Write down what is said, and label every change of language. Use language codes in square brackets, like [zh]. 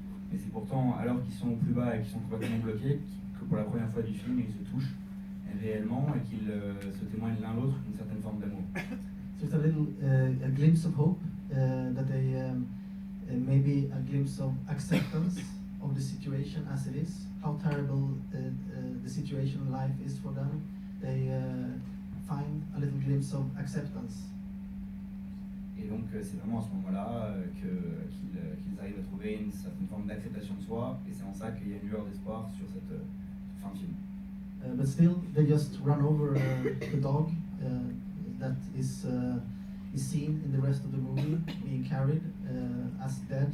[fr] Mais c'est pourtant, alors qu'ils sont au plus bas et qu'ils sont complètement bloqués, que pour la première fois du film, ils se touchent réellement et qu'ils se témoignent l'un l'autre d'une certaine forme d'amour. [en] So it's a little a glimpse of hope, that they maybe a glimpse of acceptance of the situation as it is, how terrible the situation in life is for them. They find a little glimpse of acceptance. [fr] Et donc c'est vraiment à ce moment-là qu'ils arrivent à trouver une certaine forme d'acceptation de soi, et c'est en ça qu'il y a une lueur d'espoir sur cette fin de film. [en] But still, they just run over the dog that is seen in the rest of the movie being carried as dead.